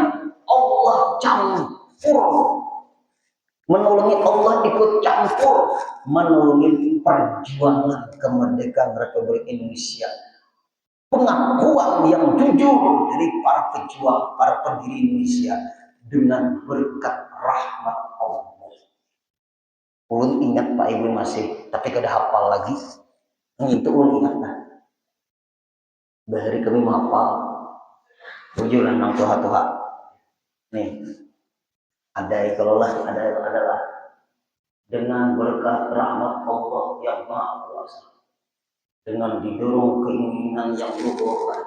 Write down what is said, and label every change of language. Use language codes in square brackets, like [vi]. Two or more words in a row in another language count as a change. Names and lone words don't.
[id] Allah campur menolongi, Allah ikut campur menolongi perjuangan kemerdekaan Republik Indonesia. Pengakuan yang jujur dari para pejuang, para pendiri Indonesia dengan berkat rahmat Allah. [bjn] Ulun ingat Pak Ibu masih, tapi kada hafal lagi. Itu ulun ingat nah. Bahari kami menghafal. Ujulah nang Tuhan. [id] Nih, ada kalau lah, adalah dengan berkat rahmat Allah yang maha kuasa, dengan didorong keinginan yang luhur.